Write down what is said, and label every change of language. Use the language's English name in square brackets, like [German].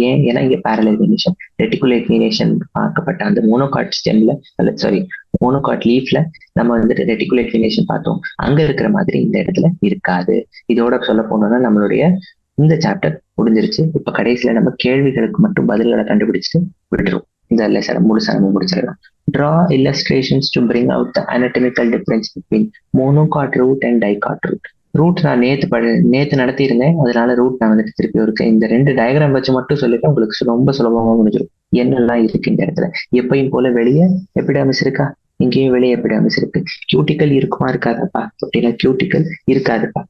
[Tamil] ஏன்னா இங்க parallel venation, reticulate venation பார்க்கப்பட்ட அந்த மோனோகாட் ஸ்டெம்ல மோனோகாட் லீஃப்ல நம்ம வந்துட்டு ரெட்டிகுலேட் venation பார்த்தோம். அங்க இருக்கிற மாதிரி இந்த இடத்துல இருக்காது. இதோட சொல்ல போனோம்னா நம்மளுடைய இந்த சாப்டர் முடிஞ்சிருச்சு. இப்ப கடைசியில நம்ம கேள்விகளுக்கு மட்டும் பதில்களை கண்டுபிடிச்சிட்டு விட்டுரும். இந்த லெசனை முழுசா நம்ம முடிச்சிடலாம். [English] Draw illustrations to bring out the anatomical difference between monocot root and dicot root. [Tamil] Root நான் நேத்து நடத்தியிருந்தேன், அதனால ரூட் நான் வந்துட்டு திருப்பி இருக்கேன். இந்த ரெண்டு டயக்ராம் வச்சு மட்டும் சொல்லிட்டு உங்களுக்கு ரொம்ப சுலபமா முடிஞ்சிடும் என்னெல்லாம் இருக்கு இந்த இடத்துல. எப்பயும் போல வெளியே எபிடர்மிஸ் இருக்கா, இங்கேயும் வெளியே எபிடர்மிஸ் இருக்கு. கியூட்டிக்கல் இருக்குமா இருக்காதுப்பா அப்படின்னா கியூட்டிக்கல் இருக்காதுப்பா.